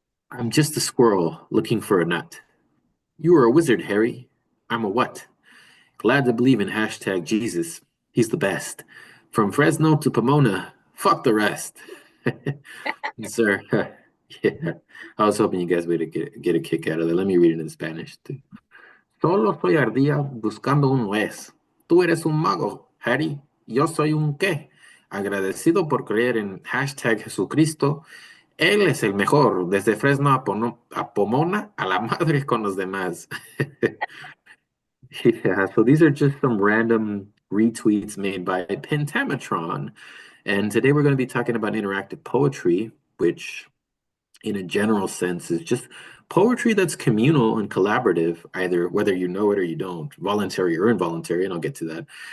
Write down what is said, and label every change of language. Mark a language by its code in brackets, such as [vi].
[en] I'm just a squirrel looking for a nut. You are a wizard, Harry. I'm a what? Glad to believe in hashtag Jesus. He's the best. From Fresno to Pomona, fuck the rest. Sir, yeah, I was hoping you guys would get a kick out of that. Let me read it in Spanish too. [es] Solo soy ardía buscando un nuez. Tú eres un mago, Harry. Yo soy un qué. Agradecido por creer en hashtag Jesucristo. Él es el mejor, desde Fresno a Pomona, a la madre con los demás. [en] Yeah, so these are just some random retweets made by Pentametron. And today we're going to be talking about interactive poetry, which in a general sense is just poetry that's communal and collaborative, either whether you know it or you don't, voluntary or involuntary, and I'll get to that.